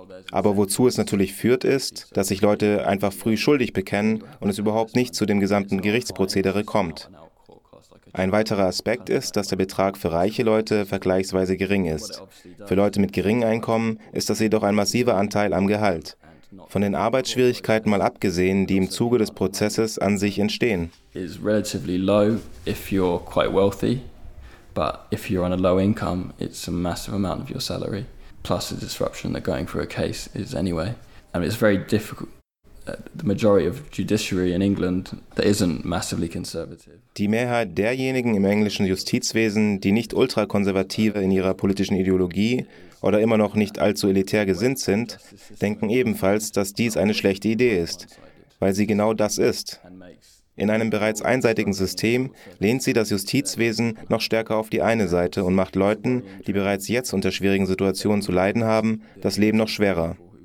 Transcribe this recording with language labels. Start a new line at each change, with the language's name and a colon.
German: Aber wozu es natürlich führt, ist, dass sich Leute einfach früh schuldig bekennen und es überhaupt nicht zu dem gesamten Gerichtsprozedere kommt. Ein weiterer Aspekt ist, dass der Betrag für reiche Leute vergleichsweise gering ist. Für Leute mit geringem Einkommen ist das jedoch ein massiver Anteil am Gehalt. Von den Arbeitsschwierigkeiten mal abgesehen, die im Zuge des Prozesses an sich entstehen.
English: Is relatively low if you're quite wealthy, but if you're on a low income, it's a massive amount of your salary plus the disruption that going through a case is anyway. And it's very difficult. The majority of judiciary in England that isn't massively conservative.
German: Die Mehrheit derjenigen im englischen Justizwesen, die nicht ultrakonservative in ihrer politischen Ideologie oder immer noch nicht allzu elitär gesinnt sind, denken ebenfalls, dass dies eine schlechte Idee ist, weil sie genau das ist. In einem bereits einseitigen System lehnt sie das Justizwesen noch stärker auf die eine Seite und macht Leuten, die bereits jetzt unter schwierigen Situationen zu leiden haben, das Leben noch schwerer.